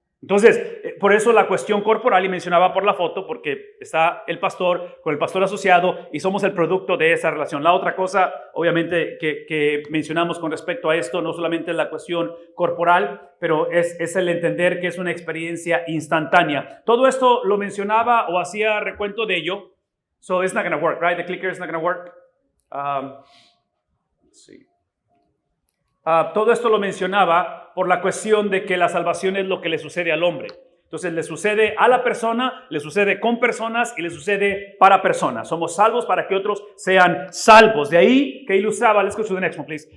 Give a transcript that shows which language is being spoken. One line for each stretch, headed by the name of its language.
Spanish: Entonces, por eso la cuestión corporal, y mencionaba por la foto, porque está el pastor con el pastor asociado y somos el producto de esa relación. La otra cosa, obviamente, que mencionamos con respecto a esto, no solamente es la cuestión corporal, pero es el entender que es una experiencia instantánea. Todo esto lo mencionaba o hacía recuento de ello.
English: So it's not going to work, right? The clicker is not going to work. Let's see.
Spanish: Todo esto lo mencionaba por la cuestión de que la salvación es lo que le sucede al hombre. Entonces le sucede a la persona, le sucede con personas y le sucede para personas. Somos salvos para que otros sean salvos. De ahí que ilustraba,
English: let's go to the next one, please.